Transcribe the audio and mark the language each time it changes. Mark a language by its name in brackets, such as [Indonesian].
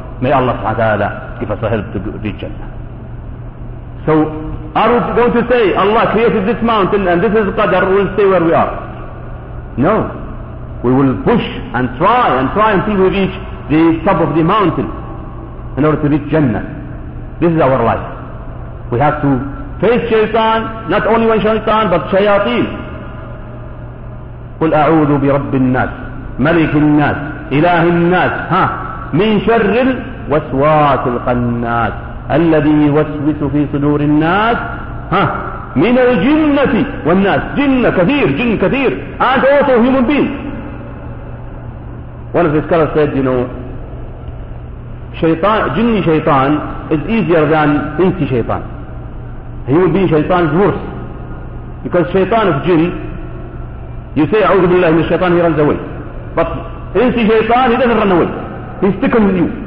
[English] May Allah subhanahu wa ta'ala give us a help to reach Jannah. So are we going to say Allah created this mountain and this is Qadr, we'll stay where we are? No. We will push and try and try until we reach the top of the mountain in order to reach Jannah. This is our life. We have to face Shaytan, not only one Shaytan, but Shayateen. [Arabic] قُلْ أَعُوذُ بِرَبِّ النَّاسِ ملك الناس إله الناس ها من شر الوسواس القناس الذي يوسوس في صدور الناس ها من الجنة والناس جن كثير [English] and also human beings. One of the scholars said you know [Arabic] شيطان جني شيطان [English] is easier than [Arabic] إنسي شيطان. [English] Human being شيطان is worse because شيطان of جن you say [Arabic] أعوذ بالله من الشيطان [English] he runs away. But insi shaytan, he doesn't run away. He's sticking with you.